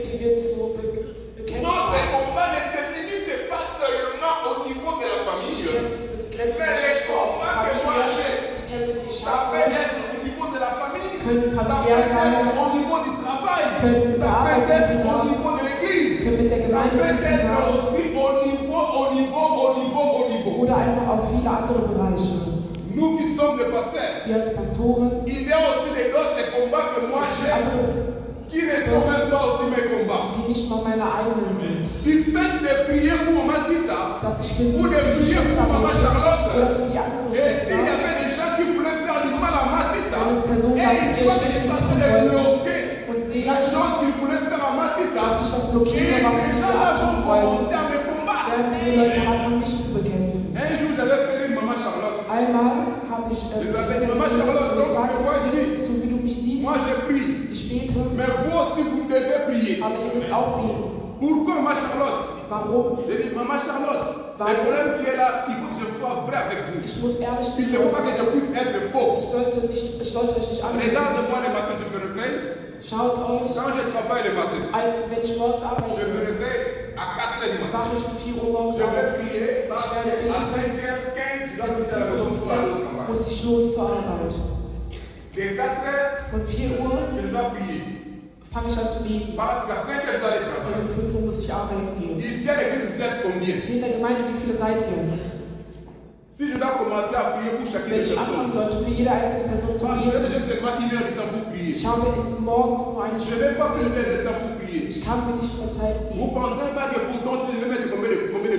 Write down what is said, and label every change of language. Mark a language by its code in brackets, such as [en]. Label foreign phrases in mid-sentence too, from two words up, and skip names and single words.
[fr] Notre combat ne se limite pas seulement au niveau de la famille, mais les combats que moi j'ai, ça peut être au niveau de la famille, ça peut être au niveau du travail, ça peut être au niveau de l'église, ça peut être aussi au niveau. [de] Oder einfach auf viele andere Bereiche. [fr] Nous qui sommes des pasteurs, [de] Wir als Pastoren, [fr] il y a aussi d'autres combats que moi j'ai. Qui ne sont même pas aussi mes combats. [de] die nicht mal meine eigenen sind. [fr] Du fait de prier pour Maman Tita, [de] Dass ich für [fr] ou de prier pour Maman [de] oder [fr] Charlotte, [de] für die andere [fr] et s'il y [de] Schwester, [fr] avait des gens qui voulaient faire du mal à Maman Tita, [de] wenn es Personen [fr] et [de] gab, die [fr] ils [de] ihr [fr] doivent [de] Schlechtes [fr] être [de] tun [fr] de [de] wollten [fr] bloquer [de] und sehen, [fr] la chose qu'ils voulaient faire à Maman Tita, [de] dass ich das [fr] et [de] blockiere, was [fr] ces [de] sie mir [fr] gens-là [de] antun [fr] vont [de] wollen, [fr] commencer à me combattre. [de] werden diese Leute anfangen, mich zu bekämpfen. [fr] Un jour, j'avais fait une Maman Charlotte. [de] Einmal habe ich so wie du mich siehst, [fr] Moi, je prie. [de] ich bete, [fr] Mais vous aussi, vous devez prier. [de] aber ihr müsst auch beten. [fr] Pourquoi Maman Charlotte? [de] Warum? [fr] Je dis, Maman Charlotte, le problème qui est là, il faut que je sois vrai avec vous. [de] Ich muss ehrlich [fr] Il ne faut pas que je puisse être faux. [de] Ich sollte euch nicht anlügen. [fr] Regarde-moi le matin, je me réveille. [de] Schaut euch, [fr] Quand je travaille le matin, [de] als wenn ich morgens [fr] je me [de] arbeite, [fr] réveille à 4 h du matin. [de] wache ich um 4 Uhr morgens [fr] Je [de] auf. [fr] vais prier, parce [de] Ich werde [fr] qu'à [de] beten. [fr] 5h15, je dois [de] Dann um [fr] quitter la maison pour aller au [de] 5:15 [fr] travail. [de] muss ich los zur Arbeit. [fr] De 4 h, [de] Von 4 Uhr [fr] je dois prier. [de] fange ich an zu beten. [fr] Parce qu'à 5 h, je dois aller [de] Und [fr] travailler. [de] um 5 Uhr muss ich arbeiten gehen. [fr] Ici à l'église, vous êtes combien? [de] Hier in der Gemeinde, wie viele seid ihr? [fr] Si je dois commencer à prier pour chacune [de] Wenn [fr] des [de] ich anfangen [fr] personnes, [de] sollte, für jede einzelne Person zu [fr] parce que [de] beten, [fr] j'ai seulement 1 heure de temps pour prier. [de] ich habe morgens nur eine [fr] Je [de] Stunde [fr] n'ai pas plus [de] beten. [fr] de temps pour prier. [de] Ich kann mir nicht mehr Zeit [fr] Vous [de] nehmen. [fr] pensez pas que pourtant si je vais mettre combien de